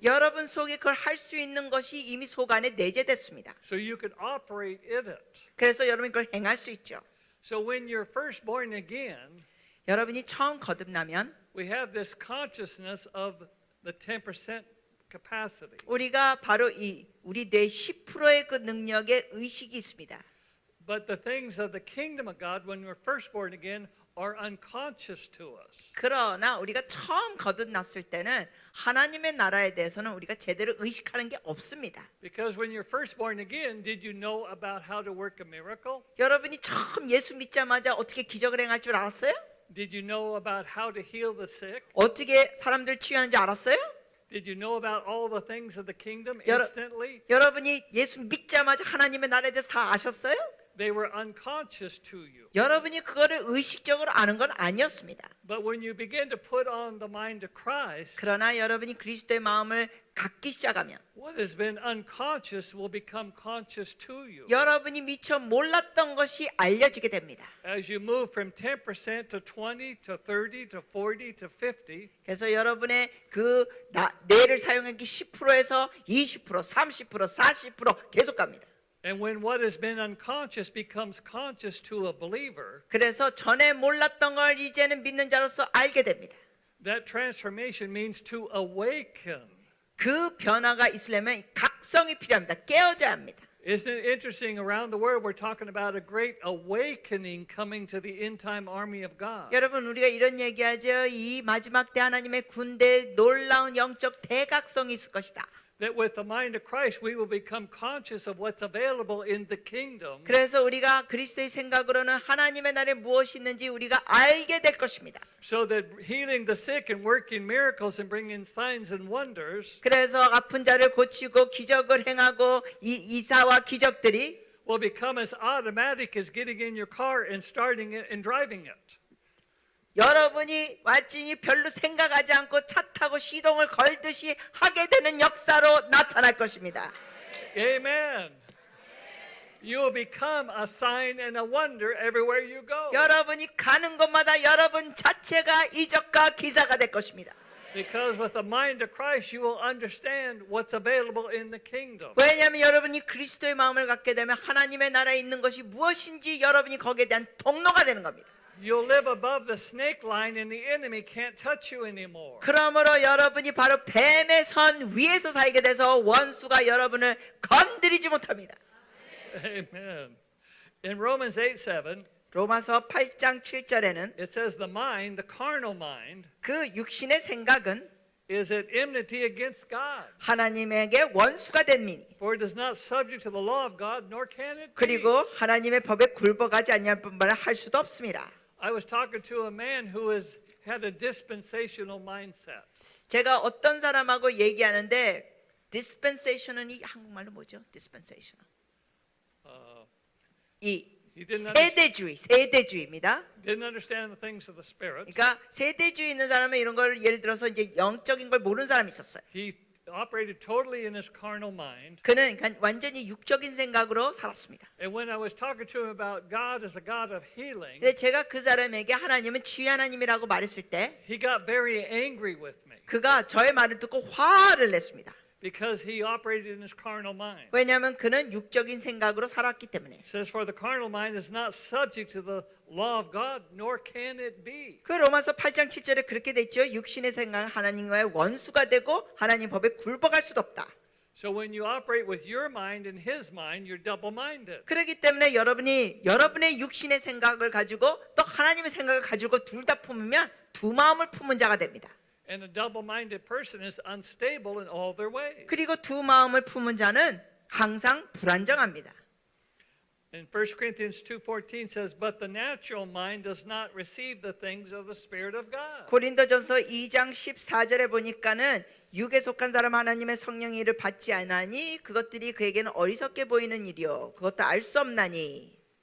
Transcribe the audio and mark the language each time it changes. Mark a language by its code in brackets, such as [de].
[ko] 여러분 속에 그걸 할 수 있는 것이 이미 속 안에 내재됐습니다. [en] So you could operate in it. [ko] 그래서 여러분이 그걸 행할 수 있죠. [en] So when you're first born again, [ko] 여러분이 처음 거듭나면 [en] we have this consciousness of the 10% capacity. [ko] 우리가 바로 우리 뇌 10%의 그 능력의 의식이 있습니다. [en] But the things of the kingdom of God when we're first born again are unconscious to us. [ko] 그러나 우리가 처음 거듭났을 때는 하나님의 나라에 대해서는 우리가 제대로 의식하는 게 없습니다. [en] Because when you're first born again, did you know about how to work a miracle? [ko] 여러분이 처음 예수 믿자마자 어떻게 기적을 행할 줄 알았어요? [en] Did you know about how to heal the sick? [ko] 어떻게 사람들 치유하는지 알았어요? [en] Did you know about all the things of the kingdom [ko] 여러- [en] instantly? [ko] 여러분이 예수 믿자마자 하나님의 나라에 대해서 다 아셨어요? [en] They were unconscious to you. [ko] 여러분이 그거를 의식적으로 아는 건 아니었습니다. [en] But when you begin to put on the mind of Christ, [ko] 그러나 여러분이 그리스도의 마음을 갖기 시작하면 [en] what has been unconscious will become conscious to you. [ko] 여러분이 미처 몰랐던 것이 알려지게 됩니다. [en] As you move from 10% to 20 to 30 to 40 to 50, [ko] 그래서 여러분의 그 뇌를 사용하기 10%에서 20%, 30%, 40% 계속 갑니다. [en] and when what has been unconscious becomes conscious to a believer, [ko] 그래서 전에 몰랐던 걸 이제는 믿는 자로서 알게 됩니다. [en] that transformation means to awaken. [ko] 그 변화가 있으려면 각성이 필요합니다. 깨어져야 합니다. [en] Isn't it interesting? Around the world, we're talking about a great awakening coming to the end time army of God. [ko] 여러분 우리가 이런 얘기하죠. 이 마지막 때 하나님의 군대에 놀라운 영적 대각성이 있을 것이다. [en] That with the mind of Christ, we will become conscious of what's available in the kingdom. [ko] 그래서 우리가 그리스도의 생각으로는 하나님의 나라에 무엇이 있는지 우리가 알게 될 것입니다. [en] So that healing the sick and working miracles and bringing signs and wonders [ko] 그래서 아픈 자를 고치고 기적을 행하고 이 이사와 기적들이 [en] will become as automatic as getting in your car and starting it and driving it. [ko] 여러분이 완전히 별로 생각하지 않고 차 타고 시동을 걸듯이 하게 되는 역사로 나타날 것입니다. [en] Amen. You will become a sign and a wonder everywhere you go. [ko] 여러분이 가는 곳마다 여러분 자체가 이적과 기사가 될 것입니다. [en] Because with the mind of Christ, you will understand what's available in the kingdom. [ko] 왜냐하면 여러분이 그리스도의 마음을 갖게 되면 하나님의 나라에 있는 것이 무엇인지 여러분이 거기에 대한 통로가 되는 겁니다. [en] You'll live above the snake line and the enemy can't touch you anymore. [ko] 그러므로 여러분이 바로 뱀의 선 위에서 살게 돼서 원수가 여러분을 건드리지 못합니다. [en] Amen. In Romans 8:7, [ko] 로마서 8장 7절에는 [en] it says the mind, the carnal mind, [ko] 그 육신의 생각은 [en] is at enmity against God. [ko] 하나님에게 원수가 된 민. [en] For it is not subject to the law of God, nor can it be. [ko] 그리고 하나님의 법에 굴복하지 아니할 뿐만 할 수도 없습니다. [en] I was talking to a man who had a dispensational mindset. [ko] 제가 어떤 사람하고 얘기하는데 dispensation은 이 한국말로 뭐죠? [en] dispensation. [ko] 이 [en] He didn't [ko] 세대주의입니다. [en] didn't understand the things of the spirit. [ko] 그러니까 세대주의 있는 사람은 이런 걸 예를 들어서 이제 영적인 걸 모르는 사람이 있었어요. [en] He operated totally in his carnal mind. [ko] 그는 그러니까 완전히 육적인 생각으로 살았습니다. [en] And when I was talking to him about God as a God of healing, [ko] 근데 제가 그 사람에게 하나님은 치유 하나님이라고 말했을 때 [en] he got very angry with me [ko] 그가 저의 말을 듣고 화를 냈습니다. [en] because he operated in his carnal mind. [ko] 왜냐하면 그는 육적인 생각으로 살았기 때문에. [en] It says, for the carnal mind is not subject to the law of God, nor can it be. [ko] 그 로마서 8장 7절에 그렇게 돼 있죠. 육신의 생각은 하나님과의 원수가 되고 하나님 법에 굴복할 수도 없다. [en] So when you operate with your mind and his mind, you're double-minded. [ko] 그렇기 때문에 여러분이 여러분의 육신의 생각을 가지고 또 하나님의 생각을 가지고 둘 다 품으면 두 마음을 품은 자가 됩니다. [en] And a double-minded person is unstable in all their ways. [ko] 그리고 두 마음을 품은 자는 항상 불안정합니다. [en] And 1 Corinthians 2:14 says, "But the natural mind does not receive the things of the Spirit of God." [ko] 고린도전서 2장 14절에 보니까는 육에 속한 사람 하나님의 성령의 일을 받지 않으니 그것들이 그에게는 어리석게 보이는 일이요 그것도 알 수 없나니.